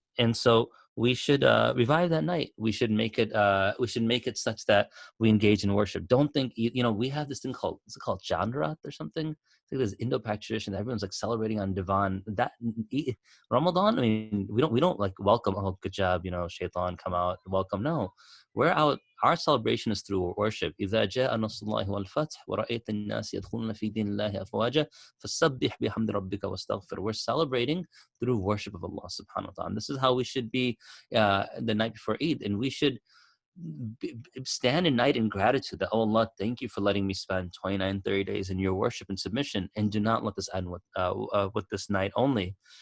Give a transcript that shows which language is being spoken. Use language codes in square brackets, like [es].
[en] And so we should revive that night. We should make it such that we engage in worship. Don't think, we have this thing called, is it called Chandrat or something? I think there's Indo-Pak tradition that everyone's like celebrating on Divan. That Ramadan, I mean, we don't like welcome, oh, good job, shaitan, come out, welcome. No, we're out. Our celebration is through worship. [ar] إذا جاء نصر الله والفتح ورأيت الناس يدخلون في دين الله أفواجا فسبح بحمد ربك واستغفر. [en] We're celebrating through worship of Allah subhanahu wa ta'ala. And this is how we should be the night before Eid. And we should stand in night in gratitude that, oh Allah, thank you for letting me spend 29, 30 days in your worship and submission, and do not let this end with this night only.